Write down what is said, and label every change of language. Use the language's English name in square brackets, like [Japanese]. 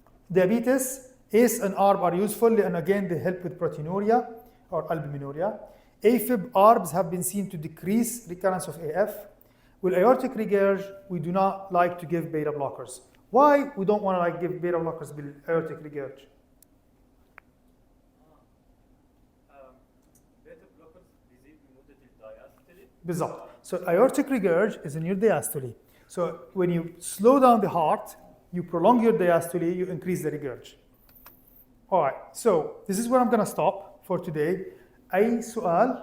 [English] diabetes, ACE and ARB are useful, and again they help with proteinuria or albuminuria. AFib, ARBs have been seen to decrease recurrence of AF. With aortic regurg, we do not like to give beta blockers. Why we don't want to give beta blockers with aortic regurg? [Arabic] Beta blockers بيزيد من مدة الدايستولي. بالضبط. [English] So aortic regurg is in your diastole. So when you slow down the heart, you prolong your diastole, you increase the regurg. All right, so this is where I'm going to stop for today. [Arabic] أي سؤال؟